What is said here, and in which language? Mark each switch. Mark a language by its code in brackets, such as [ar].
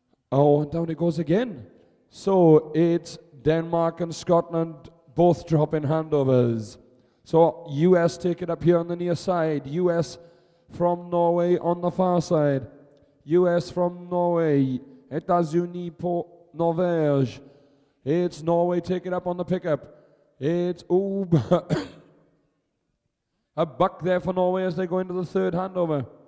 [en] Oh, and down it goes again. So it's Denmark and Scotland both dropping handovers. So US take it up here on the near side. US from Norway on the far side. US from Norway. [fr] États-Unis pour Norvège. [en] It's Norway take it up on the pickup. It's a buck there for Norway as they go into the third handover.